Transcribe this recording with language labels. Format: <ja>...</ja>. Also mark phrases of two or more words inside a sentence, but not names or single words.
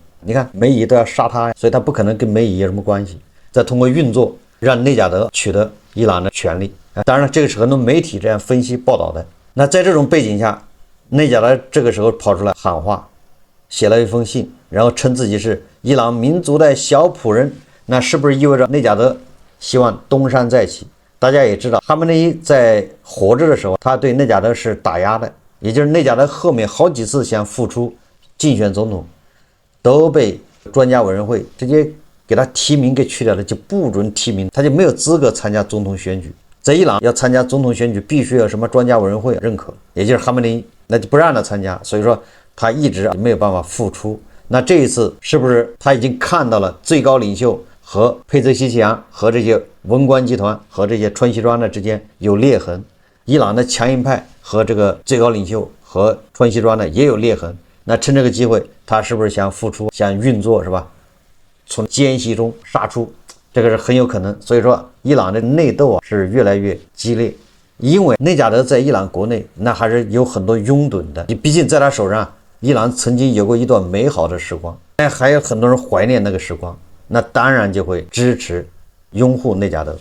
<zh>你看美以都要殺他，所以他不可能跟美以有什麼關係，再通過運作讓內賈德取得伊朗的權利。當然了，這個是很多媒體這樣分析報道的。那在這種背景下，內賈德這個時候跑出來喊話，寫了一封信，然後稱自己是伊朗民族的小僕人。那是不是意味着內賈德希望東山再起？大家也知道，哈梅内伊在活着的時候，他对內賈德是打壓的，也就是內賈德後面好幾次想复出競選總統，都被專家委員會直接給他提名給去掉了，就不准提名，他就沒有資格參加總統選舉。在伊朗要參加總統選舉，必須有什麼專家委員會認可，也就是哈梅內伊，那就不讓他參加，所以說他一直沒有辦法复出。那這一次是不是他已經看到了最高領袖和佩澤西奇揚和這些文官集團和這些川西莊的之間有裂痕？伊朗的強硬派和這個最高領袖和川西莊的也有裂痕。那趁這個機會，他是不是想复出，想運作，是吧？從間隙中殺出，這個是很有可能。所以說，伊朗的內鬥是越來越激烈，因為內賈德在伊朗國內那還是有很多擁躉的。你畢竟在他手上，伊朗曾經有過一段美好的時光，還有很多人懷念那個時光，那當然就會支持擁護內賈德。</zh>